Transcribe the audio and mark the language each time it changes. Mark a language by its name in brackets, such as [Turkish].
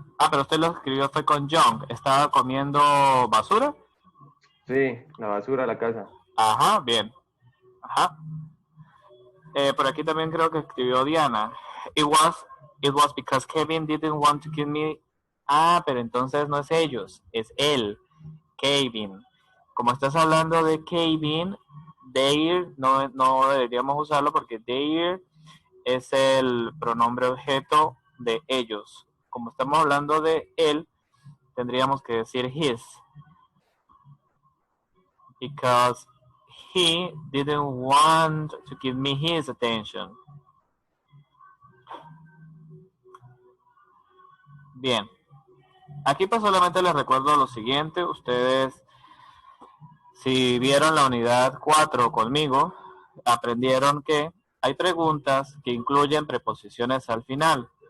[Spanish] Pero usted lo escribió fue con Young. ¿Estaba comiendo basura? Sí, la basura de la casa. Ajá, bien. Ajá. Por aquí también creo que escribió Diana. [English] It was because Kevin didn't want to give me. [Spanish] Pero entonces no es ellos, es él, Kevin. Como estás hablando de Kevin, their no deberíamos usarlo porque their es el pronombre objeto de ellos. Como estamos hablando de él, tendríamos que decir his. [English] Because he didn't want to give me his attention. [Spanish] Bien, aquí pues solamente les recuerdo lo siguiente, ustedes si vieron la unidad 4 conmigo, aprendieron que hay preguntas que incluyen preposiciones al final.